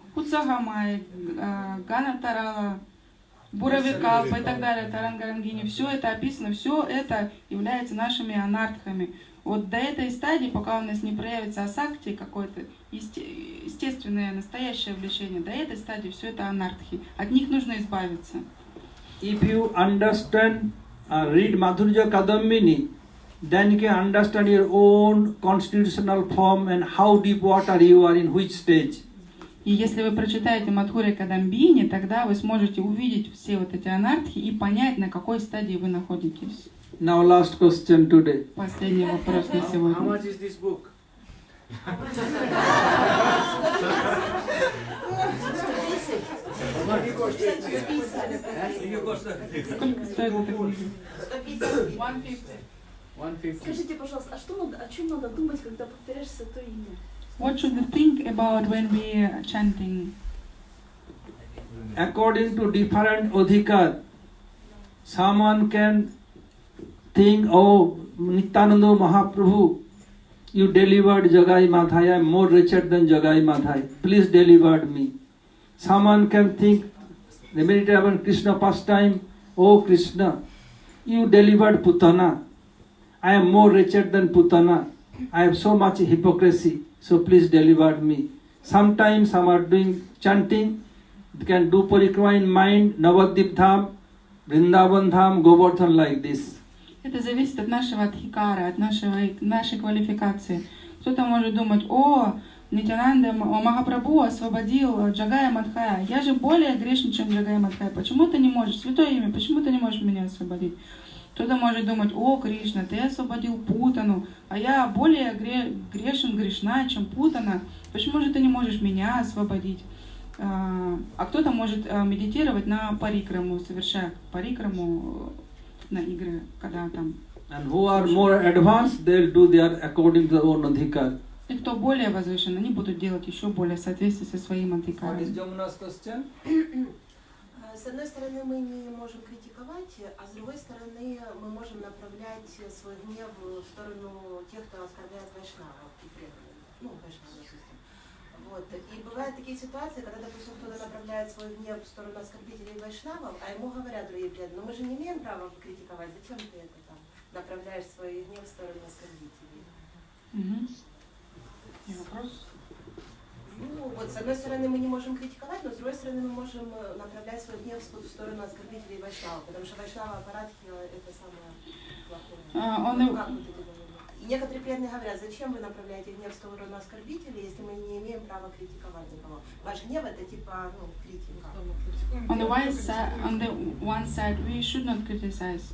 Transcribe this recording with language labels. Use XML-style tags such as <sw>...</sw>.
<ru>Утсахамай, Ганатарала, Буравикалпа и так далее, Тарангарангини. Все это описано, все это является нашими анартхами. Вот до этой стадии, пока у нас не проявится асакти, какое-то естественное, настоящее влечение, до этой стадии все это анартхи. От них нужно избавиться.</ru> <en>If you understand, read Madhurya Kadambini, then you can understand your own constitutional form and how deep water you are in which stage.</en> <ru>И если вы прочитаете Мадхуре Кадамбини, тогда вы сможете увидеть все вот эти анартхи и понять, на какой стадии вы находитесь.</ru> <en>Now last question today.</en> <ru>Последний вопрос на сегодня.</ru> <en>How much is this book?</en> <ru>Сколько стоит эта книга? 150. Скажите, пожалуйста, о чем надо думать, когда повторяешь святое имя?</ru> <en>What should we think about when we are chanting? According to different adhikar, someone can think, oh, Nityananda Mahaprabhu, you delivered Jagai Madhai, I am more wretched than Jagai Madhai. Please deliver me. Someone can think, they meditate about Krishna pastime, oh Krishna, you delivered Putana. I am more wretched than Putana. I have so much hypocrisy, so please deliver me. Sometimes some are doing chanting, they can do parikrama in mind, Navadip Dham, Vrindavan Dham, Govardhan like this.</en> <ru>Это зависит от нашего адхикара, от нашей квалификации. Кто-то может думать, о, Нитянанда Махапрабху освободил Джагая Мадхая. Я же более грешен, чем Джагая Мадхая. Почему ты не можешь, святое имя, почему ты не можешь меня освободить? Кто-то может думать, о, Кришна, ты освободил Путану, а я более грешен, грешна, чем Путана. Почему же ты не можешь меня освободить? А кто-то может медитировать на парикраму, совершая парикраму на игры, когда там...</ru> <en>And who are more advanced, they'll do their according to their own adhikar.</en> <ru>И кто более возвышен, они будут делать еще более в соответствии со своим адхикаром.</ru> <en>What is Jamuna's question?</en> <ru>С одной стороны, мы не можем критиковать, а с другой стороны, мы можем направлять свой гнев в сторону тех, кто оскорбляет вайшнавов и преданных. Ну, вайшнавов, допустим. Вот. И бывают такие ситуации, когда, допустим, кто-то направляет свой гнев в сторону оскорбителей вайшнавов, а ему говорят другие преданные, но мы же не имеем права критиковать, зачем ты это там направляешь свой гнев в сторону оскорбителей? И вопрос? Ну, вот с одной стороны мы не можем критиковать, но с другой стороны мы можем направлять свой гнев в сторону оскорбителей вайшнава, потому что вайшнава аппаратхи это самое плохое. И некоторые преданные говорят, зачем вы направляете гнев в сторону оскорбителей, если мы не имеем права критиковать никого. Ваш гнев это типа, критика.</ru> <en>On the one side we should not criticize.</en>